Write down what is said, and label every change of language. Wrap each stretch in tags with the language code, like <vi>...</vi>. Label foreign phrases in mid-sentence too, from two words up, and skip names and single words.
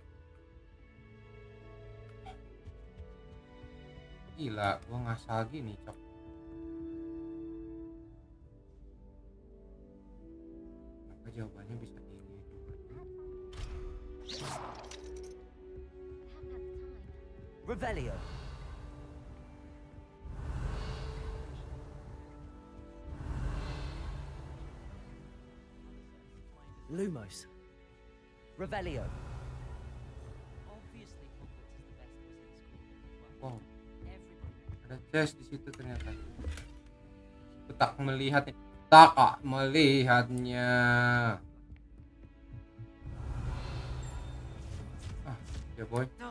<id>Gila, gua ngasal gini, cok. Kenapa jawabannya bisa ini? Revelio. Lumos. Revelio. Wow. Ada chest di situ ternyata. Aku tak melihatnya. Tak melihatnya. Ah, ya boy.</id>